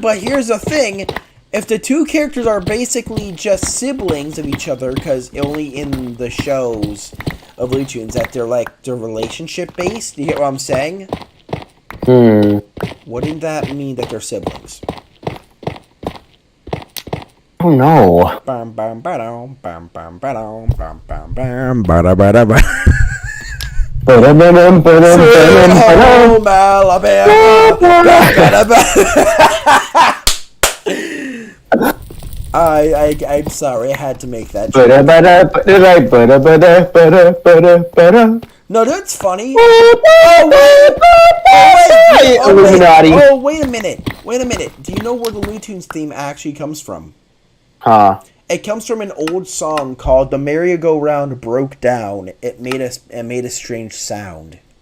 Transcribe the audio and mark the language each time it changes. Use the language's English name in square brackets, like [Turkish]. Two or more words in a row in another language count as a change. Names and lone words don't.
[English] But here's the thing: if the two characters are basically just siblings of each other, because only in the shows of Looney Tunes that they're relationship based. Do you get what I'm saying? Wouldn't that mean that they're siblings? Oh no. Bam bam ba-dum, bam bam ba-dum, bam bam bam ba-da-ba-da-ba. Ba-da-ba-dum, ba-dum, ba-dum, ba-dum. Home, Alabama. I'm sorry, I had to make that joke. Ba-da-ba-da, ba-da-da, ba-da-ba-da, ba-da, ba-da. No, that's funny. Oh, wait a minute. Wait a minute. Do you know where the Looney Tunes theme actually comes from? Huh. It comes from an old song called "The Merry-Go-Round Broke Down." It made a strange sound.